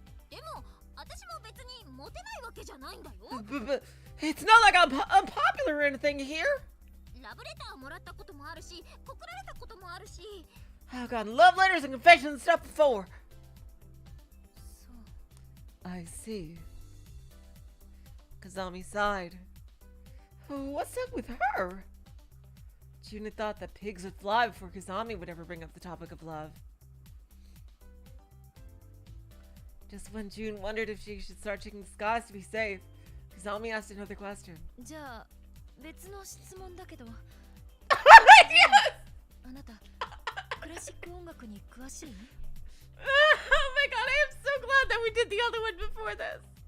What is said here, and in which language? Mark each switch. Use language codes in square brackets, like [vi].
[ja] でも私も別にモテないわけじゃないんだよ。 [en] But it's not like I'm unpopular or anything here. [ja] ラブレターもらったこともあるし、告られたこともあるし。 [en] I've gotten love letters and confessions and stuff before. [ja] そう。 [en] I see. Kazami sighed. What's up with her? June had thought that pigs would fly before Kazami would ever bring up the topic of love. Just when June wondered if she should start checking the skies to be safe, Kazami asked another question. [ja] じゃあ別の質問だけど。 [en] Yes! [ja] あなたクラシック音楽に詳しい？ [en] Oh my god, I am so glad that we did the other one before this.